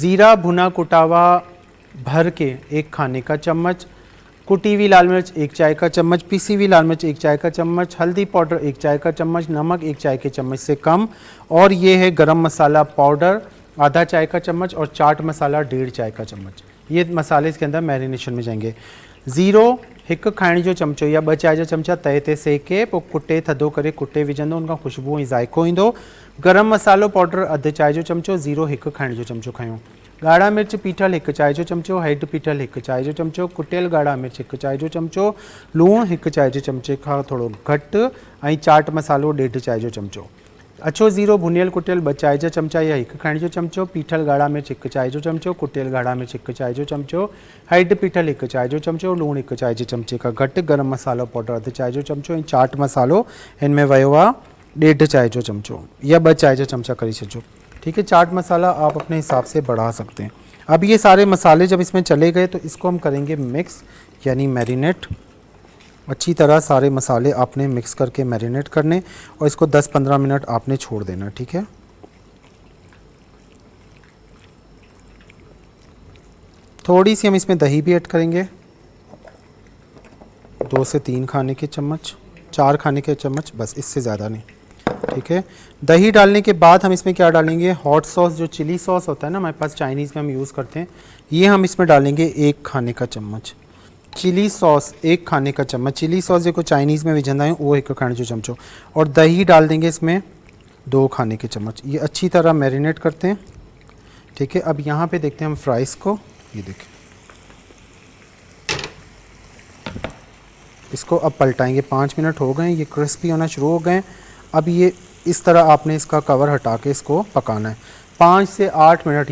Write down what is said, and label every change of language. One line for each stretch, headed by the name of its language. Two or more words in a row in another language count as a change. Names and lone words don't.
Urdu: زیرہ بھنا کٹا ہوا بھر کے 1 کھانے کا چمچ، کٹی ہوئی لال مرچ 1 چائے کا چمچ، پسی ہوئی لال مرچ 1 چائے کا چمچ، ہلدی پاؤڈر 1 چائے کا چمچ، نمک 1 چائے کے چمچ سے کم، اور یہ ہے گرم مسالہ پاؤڈر آدھا چائے کا چمچ، اور چاٹ مسالہ 1.5 چائے کا چمچ. یہ مسالے اس کے اندر میرینیشن میں جائیں گے.
Sindhi: 0 हिकु खाइण जो चमचो या 2 चाय जा चमचा तए ते सेके पोइ कुटे थधो करे कुटे विझंदो, उनखां ख़ुशबू ऐं ज़ाइको ईंदो। गरम मसालो पाउडर अधु चाय जो चमचो, 0 हिकु खाइण जो चमचो खयूं। ॻाढ़ा मिर्च पीठल 1 चाय जो चमचो, हैड पीठल 1 चाय जो चमचो, कुटियल ॻाढ़ा मिर्च 1 चाय जो चमचो, लूणु 1 चाय जे चमचे खां थोरो घटि, ऐं चाट मसालो 1.5 चाय जो चमचो। अछो ज़ीरो भुनियल कुटियल 2 चाय जा चमचा या 1 खाइण जो चमचो, पीठल ॻाढ़ा मिर्च 1 चाय जो चमचो, कुटियल ॻाढ़ा मिर्च 1 चाय जो चमचो, हैड पीठल 1 चाय जो चमचो, लूणु 1 चाय जे चमचे खां घटि, गरम मसालो पाउडर अधु चाय जो चमचो, ऐं चाट मसालो हिन में वियो आहे 1.5 चाय जो चमचो या 2 चाय जा चमचा करे छॾिजो।
Urdu: ٹھیک ہے، چاٹ مسالہ آپ اپنے حساب سے بڑھا سکتے ہیں. اب یہ سارے مسالے جب اس میں چلے گئے تو اس کو ہم کریں گے مکس یعنی میرینیٹ. اچھی طرح سارے مسالے آپ نے مکس کر کے میرینیٹ کرنے اور اس کو 10-15 منٹ آپ نے چھوڑ دینا. ٹھیک ہے، تھوڑی سی ہم اس میں دہی بھی ایڈ کریں گے، 2 سے 3 کھانے کے چمچ، 4 کھانے کے چمچ، بس اس سے زیادہ نہیں. ٹھیک ہے، دہی ڈالنے کے بعد ہم اس میں کیا ڈالیں گے,
English: hot sauce
Urdu: جو
English: chili sauce
Urdu: ہوتا ہے نا ہمارے پاس چائنیز میں ہم یوز کرتے ہیں، یہ ہم اس میں ڈالیں گے 1 کھانے کا چمچ.
English: chili sauce
Urdu: 1 کھانے کا چمچ,
English: chili sauce
Sindhi: जो चाइनीज़ में विझंदा आहियूं वो 1 खाने जो चमचो,
Urdu: اور دہی ڈال دیں گے اس میں 2 کھانے کے چمچ. یہ اچھی طرح میرینیٹ کرتے ہیں۔ ٹھیک ہے، اب یہاں پہ دیکھتے ہیں ہم فرائز کو. یہ دیکھیں، اس کو اب پلٹائیں گے. 5 منٹ ہو گئے، یہ کرسپی ہونا شروع ہو گئے۔ اب یہ اس طرح آپ نے اس کا کور ہٹا کے اس کو پکانا ہے 5 سے 8 منٹ.